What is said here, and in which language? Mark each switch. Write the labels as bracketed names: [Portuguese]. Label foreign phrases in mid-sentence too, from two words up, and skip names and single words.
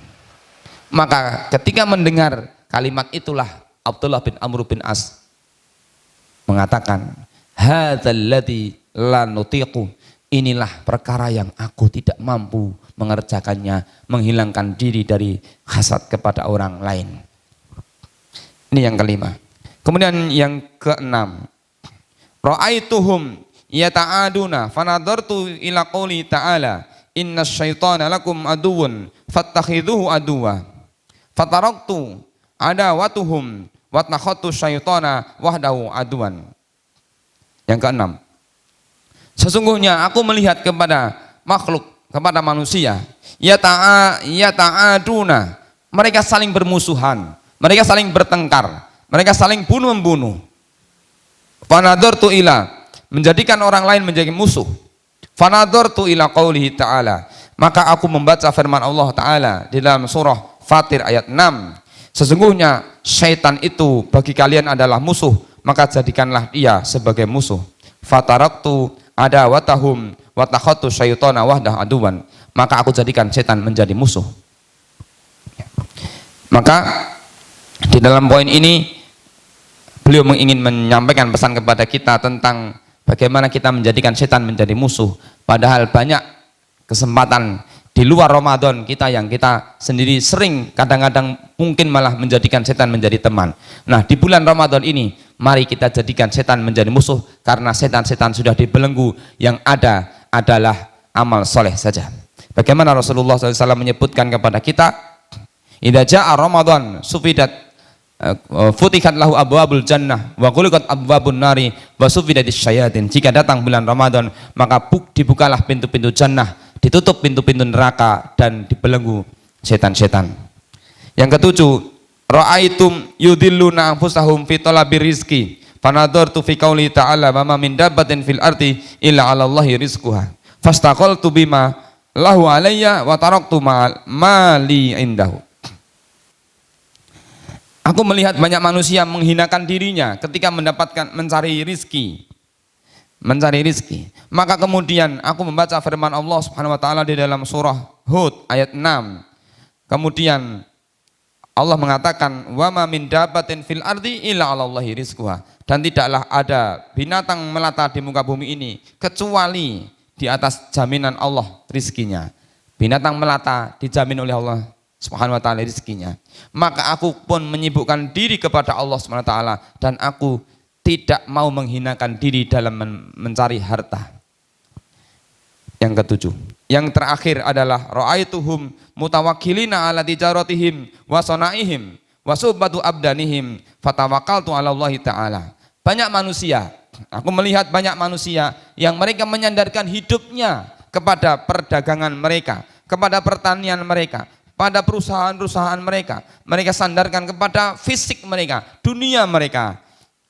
[Indonesian] Maka ketika mendengar kalimat itulah Abdullah bin Amr bin As mengatakan, [Arabic] هذا الذي لا نطيق, [Indonesian] inilah perkara yang aku tidak mampu mengerjakannya, menghilangkan diri dari hasad kepada orang lain. Ini yang kelima. Kemudian yang keenam, [Arabic] رأيتهم يتعادون فنظرت إلى قوله تعالى إن الشيطان لكم عدو فاتخذوه عدوا فتركت عداوتهم واتخذت الشيطان وحده عدوا. [Indonesian] Yang keenam, sesungguhnya aku melihat kepada makhluk, kepada manusia, yata'aduna, mereka saling bermusuhan, mereka saling bertengkar, mereka saling bunuh-membunuh. [Arabic] فنظرت إلى, [Indonesian] menjadikan orang lain menjadi musuh. [Arabic] فنظرت إلى قوله تعالى, [Indonesian] maka aku membaca firman Allah Ta'ala di dalam surah Fatir ayat 6. Sesungguhnya syaitan itu bagi kalian adalah musuh, maka jadikanlah dia sebagai musuh. [Arabic] فتركت عداوتهم واتخذت الشيطان وحده عدوا, [Indonesian] maka aku jadikan setan menjadi musuh. Maka di dalam poin ini beliau ingin menyampaikan pesan kepada kita tentang bagaimana kita menjadikan setan menjadi musuh. Padahal banyak kesempatan di luar Ramadan kita yang kita sendiri sering kadang-kadang mungkin malah menjadikan setan menjadi teman. Nah, di bulan Ramadan ini mari kita jadikan setan menjadi musuh, karena setan-setan sudah dibelenggu, yang ada adalah amal soleh saja. Bagaimana Rasulullah SAW menyebutkan kepada kita, [Arabic] إذا جاء رمضان صفدت فتحت له أبواب الجنة وغلقت أبواب النار وصفدت الشياطين. [Indonesian] Jika datang bulan Ramadan, maka dibukalah pintu-pintu jannah, ditutup pintu-pintu neraka, dan dibelenggu setan-setan. Yang ketujuh, [Arabic] رأيتهم يذلون أنفسهم في طلب الرزق فنظرت في قوله تعالى وما من دابة في الأرض إلا على الله رزقها فاشتغلت بما له علي وتركت ما لي عنده. [Indonesian] Aku melihat banyak manusia menghinakan dirinya ketika mencari rizki. Maka kemudian aku membaca firman Allah [Arabic] سبحانه وتعالى [Indonesian] di dalam surah Hud ayat 6. Kemudian Allah mengatakan, [Arabic] وما من دابة في الأرض إلا على الله رزقها, [Indonesian] dan tidaklah ada binatang melata di muka bumi ini kecuali di atas jaminan Allah rizkinya. Binatang melata dijamin oleh Allah [Arabic] سبحانه وتعالى [Indonesian] rizkinya. Maka aku pun menyibukkan diri kepada Allah [Arabic] سبحانه وتعالى, [Indonesian] dan aku tidak mau menghinakan diri dalam mencari harta. Yang ketujuh, yang terakhir adalah [Arabic] رأيتهم متوكلين على تجارتهم وصنائعهم وصحة أبدانهم فتوكلت على الله تعالى. [Indonesian] Banyak manusia, aku melihat banyak manusia yang mereka menyandarkan hidupnya kepada perdagangan mereka, kepada pertanian mereka, pada perusahaan-perusahaan mereka. Mereka sandarkan kepada fisik mereka, dunia mereka.